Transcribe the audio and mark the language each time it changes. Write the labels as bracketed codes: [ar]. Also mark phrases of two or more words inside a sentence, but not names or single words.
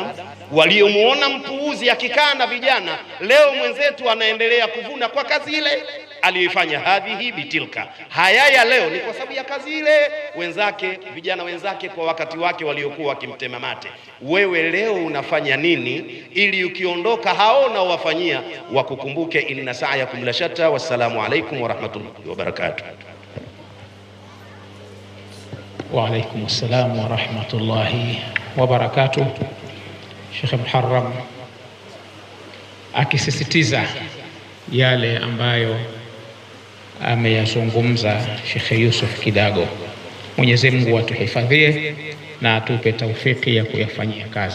[sw] Waliomuona mpuuzi akikaa na vijana, leo mwenzetu anaendelea kuvuna kwa kazi ile aliyoifanya. [ar] هذه بتلك, [sw] haya ya leo ni kwa sababu ya kazi ile wenzake, vijana wenzake kwa wakati wake waliokuwa wakimtema mate. Wewe leo unafanya nini ili ukiondoka hao na wafanyia wakukumbuke? [ar] إن سعيكم لشتى. والسلام عليكم ورحمة الله وبركاته. وعليكم السلام ورحمة الله وبركاته. [sw] Sheikh Muharram akisisitiza yale ambayo ameyazungumza Sheikh Yusuf Kidago. Mwenyezi Mungu atuhifadhie na atupe taufiki ya kuyafanyia kazi.